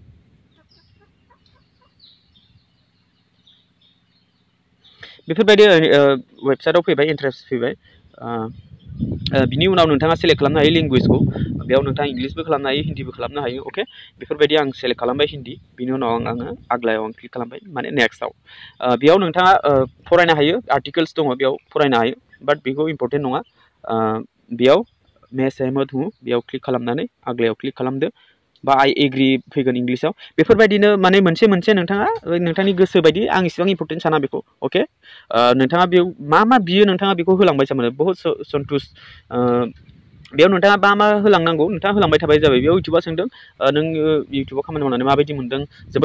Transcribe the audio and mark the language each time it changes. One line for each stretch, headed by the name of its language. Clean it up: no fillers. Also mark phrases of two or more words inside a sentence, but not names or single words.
Bodo: बेफोरबायदि वेबसाइटआव फैबाय इन्टारेस्ट फैबाय बिनि उनाव नोंथाङा सेलेक्ट खालामनो हायो लेंगुवेजखौ बेयाव नोंथाङा इंलिसबो खालामनो हायो हिन्दीबो खालामनो हायो अके बेफोरबायदि आं सेलेक्ट खालामबाय हिन्दी बिनि उनाव आङो आग्लायाव आं क्लिक खालामबाय माने नेक्स्टआव बेयाव नोंथाङा फरायनो हायो आर्टिकेल्स दङ बेयाव फरायनो हायो बाट बेखौ इम्परटेन्ट नङा बेयाव
Hindi: मैं सहमत हूँ
Bodo: बेयाव क्लिक खालामनानै आग्लायाव क्लिक खालामदो बा
English: I agree
Bodo: फैगोन इंलिसाव बेफोरबायदिनो माने मोनसे नोंथाङा नोंथांनि गोसो बायदि आं इसेबां इम्परटेन्ट साना बेखौ अके नोंथाङा बेयाव मा बियो नोंथाङा बेखौ होलांबाय थारमाने
Hindi: बहुत सन्तुष
Bodo: बेयाव नोंथाङा मा होलांनांगौ नोंथाङा होलांबाय थाबाय जाबाय बेयाव इउटुबा सोंदों नों इउटुबाव खामानि मावनानै माबायदि मोनदों जोबोद